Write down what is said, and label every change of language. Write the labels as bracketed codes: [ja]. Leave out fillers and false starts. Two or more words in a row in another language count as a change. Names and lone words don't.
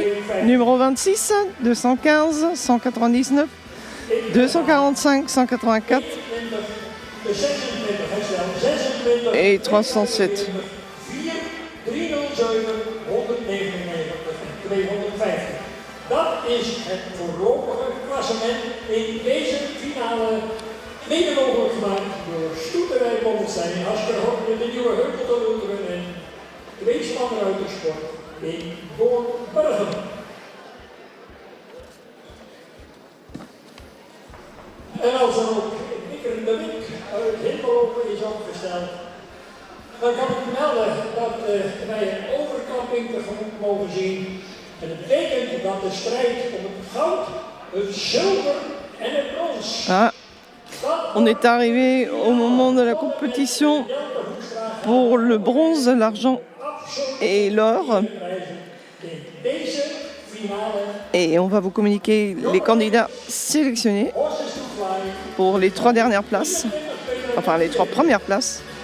[fr] Numéro 26, 215, 199, 245, 184 et 307. [nl] Dat is het voorlopige klassement in deze finale. Mede mogelijk gemaakt door Stoeterij Bommelstein, Askerhoek in de Nieuwe Heuveltolunderen en tweespanner uit de sport in Doornbergen. En als er ook knikkerende wink uit Hemmelopen is opgesteld, dan kan ik melden dat wij een overkapping tegemoet mogen zien. En dat betekent dat de strijd om het goud, het zilver en het brons. Ah. [fr] On est arrivé au moment de la compétition pour le bronze, l'argent et l'or. Et on va vous communiquer les candidats sélectionnés pour les 3 dernières places, enfin les 3 premières places.